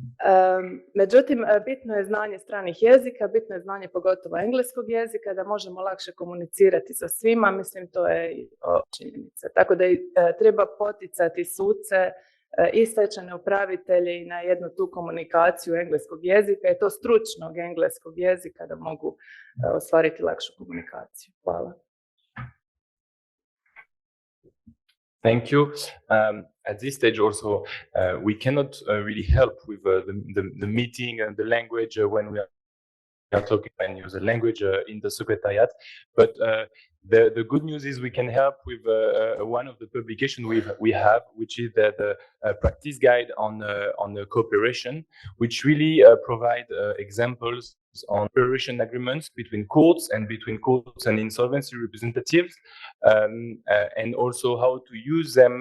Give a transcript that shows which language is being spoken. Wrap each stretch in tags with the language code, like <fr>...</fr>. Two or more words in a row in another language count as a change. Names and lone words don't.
<hr>Međutim, bitno je znanje stranih jezika, bitno je znanje pogotovo engleskog jezika, da možemo lakše komunicirati sa svima, mislim to je činjenica. Tako da treba poticati suce i stečajne upravitelje i na jednu tu komunikaciju engleskog jezika i to stručnog engleskog jezika da mogu ostvariti lakšu komunikaciju. Hvala.</hr> <en>Thank you. At this stage also, we cannot really help with the meeting and the language when we are talking and use the language in the secretariat. But the good news is we can help with one of the publications we have, which is the practice guide on the cooperation, which really provide examples on cooperation agreements between courts and insolvency representatives, and also how to use them.</en>